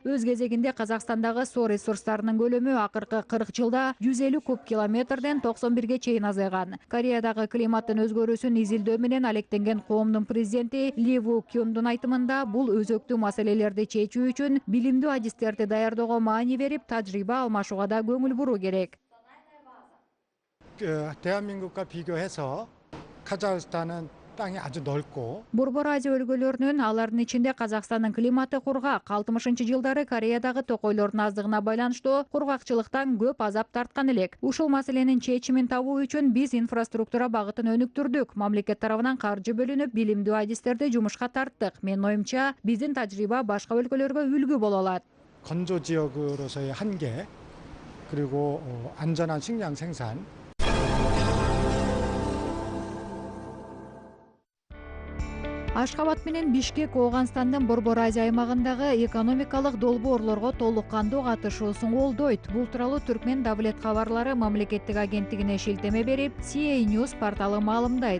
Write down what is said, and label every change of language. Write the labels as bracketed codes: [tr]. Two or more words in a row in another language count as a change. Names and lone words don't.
[ky] Өз кезегинде Казакстандагы суу ресурстарынын көлөмү акыркы 40 жылда 150 куб километрден 91 чейин азайган. Кореядагы климаттын өзгөрүүсүн изилдөө менен алектенген коомдун президенти Ли Ву Кюндун айтымында бул өзөктүү маселелерди чечүү үчүн билимдүү адистерди даярдоого маани берип, тажрыйба алмашууга да көңүл буруу керек. [ko] 대한민국과 비교해서 카자흐스탄은 땅이 아주 넓고 [ky] Борбор Азия өлкөлөрүнүн, алардын ичинде Казакстандын климаты кургак. 60-жылдары Кореядагы токойлордун аздыгына байланыштуу кургакчылыктан көп азап тарткан элек. Ушул маселенин чечимин табуу үчүн биз инфраструктура багытын өнүктүрдүк. Мамлекет тарабынан каржы бөлүнүп, билимдүү адистерди жумушка тарттык. Менин оюмча, биздин тажрыйба башка өлкөлөргө үлгү боло алат. [ko] 건조 지역으로서의 한계 그리고 안전한 식량 생산 [ky] Ашхабад менен Бишкек Ооганстандын Борбор Азия аймагындагы экономикалык долбоорлорго толук кандуу катышуусун колдойт. Бул тууралуу Түркмен Давлет кабарлары мамлекеттик агенттигине шилтеме берип, CA News порталы маалымдайт.